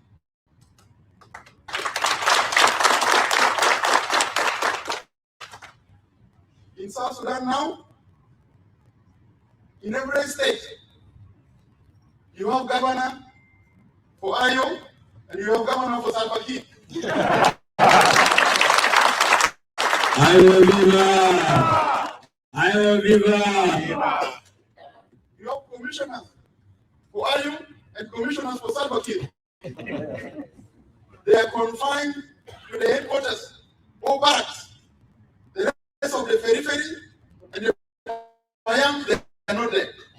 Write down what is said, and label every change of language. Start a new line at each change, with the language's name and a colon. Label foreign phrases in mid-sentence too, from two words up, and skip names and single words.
English: In South Sudan now, in every state, you have governor for Ayo and you have governor for Salva Kiir. Ayo viva! Ayo viva! You have commissioners for Ayo and commissioners for Salva Kiir. They are confined to the headquarters or barracks. The rest of the periphery and the Payam, they are not there.